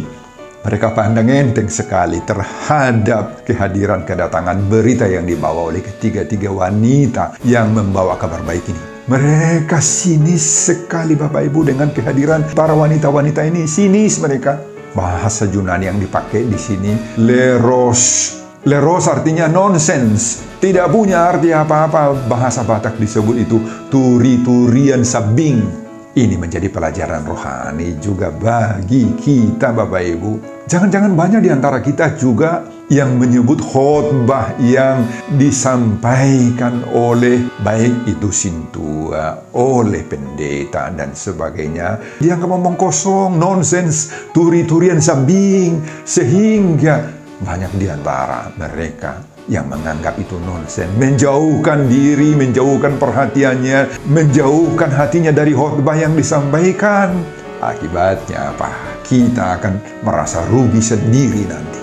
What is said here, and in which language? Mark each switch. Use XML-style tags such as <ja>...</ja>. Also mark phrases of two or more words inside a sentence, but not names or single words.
<id>Mereka pandang enteng sekali terhadap kehadiran kedatangan berita yang dibawa oleh ketiga-tiga wanita yang membawa kabar baik ini. Mereka sinis sekali, Bapak Ibu, dengan kehadiran para wanita-wanita ini. Sinis mereka. Bahasa Yunani yang dipakai di sini leros. Leros artinya nonsense. Tidak punya arti apa-apa. Bahasa Batak disebut itu</id> <bbc>turi-turian sabing.</bbc> <id>Ini menjadi pelajaran rohani juga bagi kita, Bapak Ibu. Jangan-jangan banyak di antara kita juga yang menyebut khotbah yang disampaikan oleh baik itu sintua, oleh pendeta dan sebagainya. Dia ngomong kosong,</id> <bbc>nonsens, turi-turian sabing,</bbc> <id>sehingga banyak di antara mereka yang menganggap itu nonsens, menjauhkan diri, menjauhkan perhatiannya, menjauhkan hatinya dari khotbah yang disampaikan. Akibatnya apa? Kita akan merasa rugi sendiri nanti.</id>